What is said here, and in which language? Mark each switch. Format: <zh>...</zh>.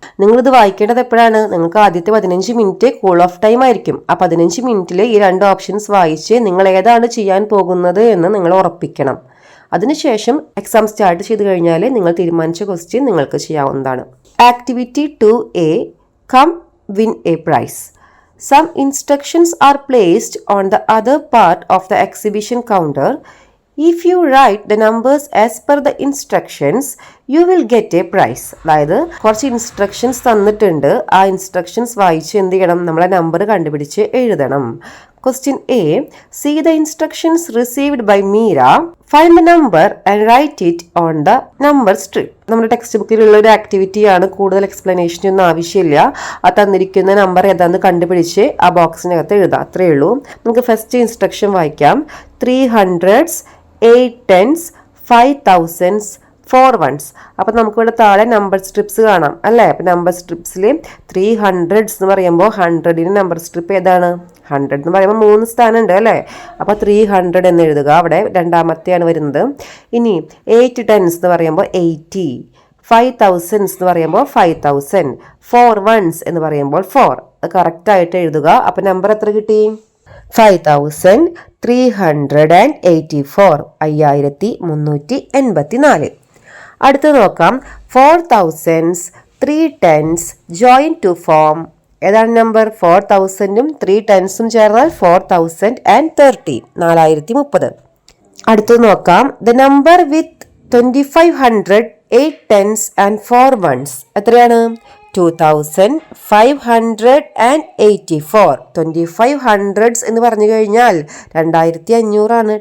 <ml>നിങ്ങളിത് വായിക്കേണ്ടത് എപ്പോഴാണ്? നിങ്ങൾക്ക് ആദ്യത്തെ 15 മിനിറ്റ് കൂൾ ഓഫ് ടൈം ആയിരിക്കും. ആ 15 മിനിറ്റിൽ ഈ 2 ഓപ്ഷൻസ് വായിച്ച് നിങ്ങൾ ഏതാണ് ചെയ്യാൻ പോകുന്നത് എന്ന് നിങ്ങൾ ഉറപ്പിക്കണം. അതിനുശേഷം എക്സാം സ്റ്റാർട്ട് ചെയ്ത് കഴിഞ്ഞാൽ നിങ്ങൾ തീരുമാനിച്ച ക്വസ്റ്റ്യൻ നിങ്ങൾക്ക് ചെയ്യാവുന്നതാണ്.</ml> <en>Activity 2A, come win a prize. Some instructions are placed on the other part of the exhibition counter. If you write the numbers as per the instructions, you will get a prize.</en> <ml>അതായത് കുറച്ച് instructions തന്നിട്ടുണ്ട്. ആ instructions വായിച്ച് എന്ത് ചെയ്യണം? നമ്മളെ number കണ്ടുപിടിച്ച് എഴുതണം.</ml> <en>Question A. See the instructions received by Meera. Find the number and write it on the number strip.</en> <ml>നമ്മുടെ ടെക്സ്റ്റ് ബുക്കിലുള്ള ഒരു ആക്ടിവിറ്റിയാണ്. കൂടുതൽ എക്സ്പ്ലനേഷൻ ഒന്നും ആവശ്യമില്ല. ആ തന്നിരിക്കുന്ന നമ്പർ ഏതാന്ന് കണ്ടുപിടിച്ച് ആ ബോക്സിനകത്ത് എഴുതാം. അത്രയേ ഉള്ളൂ. നമുക്ക് ഫസ്റ്റ് ഇൻസ്ട്രക്ഷൻ വായിക്കാം. 300s</ml> <en>8 tens, 5 thousands, 4 ones.</en> <ml>അപ്പം നമുക്കിവിടെ താഴെ നമ്പർ സ്ട്രിപ്സ് കാണാം അല്ലേ? അപ്പം നമ്പർ സ്ട്രിപ്സിൽ 300s എന്ന് പറയുമ്പോൾ 100ന് നമ്പർ സ്ട്രിപ്പ് ഏതാണ്? 100 എന്ന് പറയുമ്പോൾ 3 സ്ഥാനമുണ്ട് അല്ലേ? അപ്പോൾ 300 എന്ന് എഴുതുക. അവിടെ രണ്ടാമത്തെയാണ് വരുന്നത്. ഇനി 8 tens എന്ന് പറയുമ്പോൾ 80, 5 thousands എന്ന് പറയുമ്പോൾ 5000, 4 ones എന്ന് പറയുമ്പോൾ 4. അത് കറക്റ്റായിട്ട് എഴുതുക. അപ്പം നമ്പർ എത്ര കിട്ടി? 5384, 5384. അടുത്ത് നോക്കാം.</ml> <en>4 thousands, 3 tens join to form.</en> <ml>ഏതാണ് നമ്പർ? 4000ഉം 3 tensഉം ചേർന്നാൽ 4030, 4030. അടുത്ത് നോക്കാം.</ml> <en>the number with 2500, 8 tens and 4 ones</en> <ml>എത്രയാണ്? 2584. 2500s എന്ന് പറഞ്ഞു കഴിഞ്ഞാൽ 2500 ആണ്.</ml>